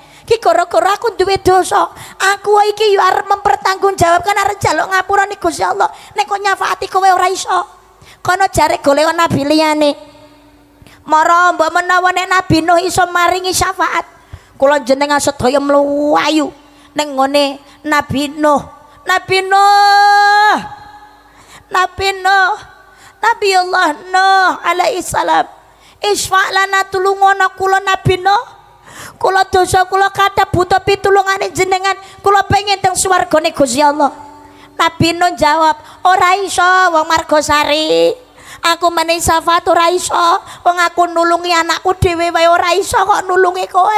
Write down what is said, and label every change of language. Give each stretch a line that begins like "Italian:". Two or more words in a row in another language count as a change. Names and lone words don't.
Javanese: Ki gara-gara aku duwe dosa. Aku iki yo arep mempertanggungjawabkan arep njaluk ngapurane Gusti Allah. Nek kok nyafaati kowe ora iso. Kono jare golek nabi liyane. Mara mbok menawa nek Nabi Nuh iso maringi syafaat. Kula jenengan sedaya mluwayu ning ngone Nabi Nuh. Nabi Nuh. Nabi Nuh. Nabi Allah Nuh
Arabic: عليه السلام. اشفع لنا
Javanese: tulungono kula Nabi Nuh. Kula dosa kula kathah buta pitulungane jenengan. Kula pengen teng swargane Gusti Allah. Nabi Nuh jawab, ora iso wong Margosari. Aku menehi syafaat ora iso. Wong aku nulungi anakku dhewe wae ora iso kok nulungi kowe.